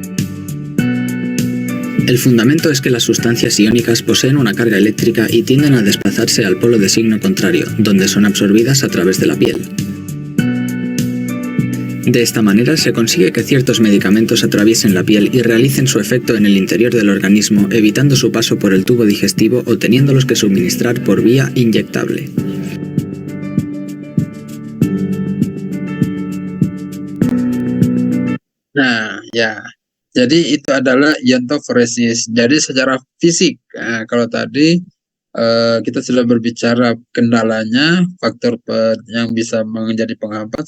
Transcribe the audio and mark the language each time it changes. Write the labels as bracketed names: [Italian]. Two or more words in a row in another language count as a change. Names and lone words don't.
[Spanish] El fundamento es que las sustancias iónicas poseen una carga eléctrica y tienden a desplazarse al polo de signo contrario, donde son absorbidas a través de la piel. De esta manera se consigue que ciertos medicamentos atraviesen la piel y realicen su efecto en el interior del organismo, evitando su paso por el tubo digestivo o teniéndolos que suministrar por vía inyectable. [Indonesian] Nah, ya. Jadi itu adalah iontophoresis. Jadi secara fisik, kalau tadi kita sudah berbicara kendalanya, faktor yang bisa menjadi penghambat.